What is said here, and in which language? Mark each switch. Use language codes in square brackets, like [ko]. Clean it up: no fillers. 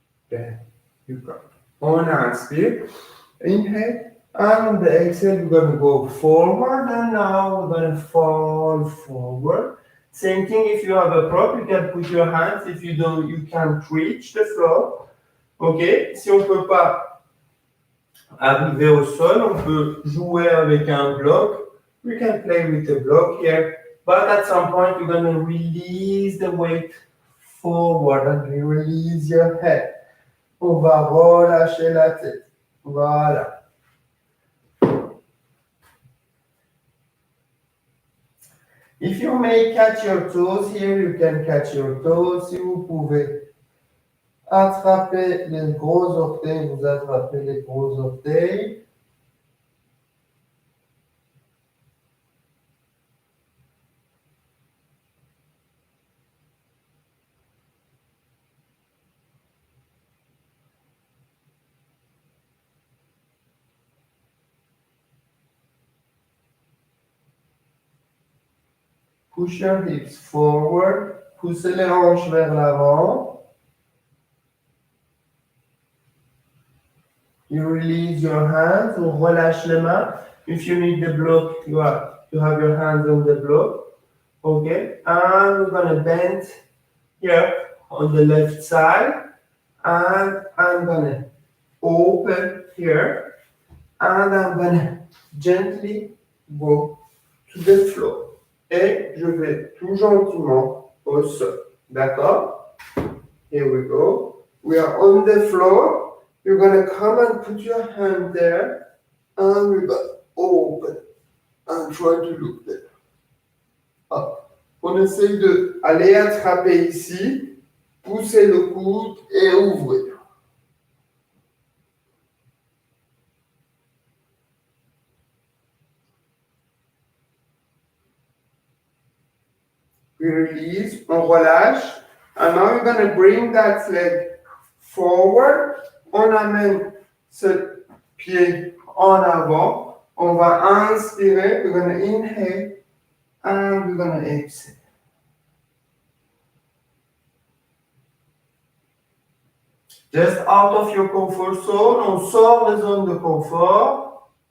[en] Then you go. [fr] On inspire. [en] Inhale. And on the exhale, we're going to go forward. And now we're going to fall forward. Same thing, if you have a prop, you can put your hands. If you don't, you can't reach the floor. OK? [fr] Si on ne peut pas arriver au sol, on peut jouer avec un bloc. [en] We can play with the block here. But at some point, you're going to release the weight forward and you release your head. [fr] On va relâcher la tête. Voilà. [en] If you may catch your toes, here you can catch your toes. [fr] Si vous pouvez attraper les gros orteils, vous attrapez les gros orteils. [en] Push your hips forward. [fr] Poussez les hanches vers l'avant. [en] You release your hands. [fr] On relâche les mains. [en] If you need the block, you have your hands on the block. Okay. And we're going to bend here on the left side. And I'm going to open here. And I'm going to gently go to the floor. [fr] Et je vais tout gentiment au sol. [en] D'accord? Here we go. We are on the floor. You're going to come and put your hand there. And we're going to open. And try to look there. Up. [fr] On essaye d'aller attraper ici. Pousser le coude et ouvrir. [en] We release, [fr] on relâche. [en] And now we're going to bring that leg forward. [fr] On amène ce pied en avant. On va inspirer. [en] We're going to inhale. And we're going to exhale. Just out of your comfort zone. [fr] On sort des zones de confort.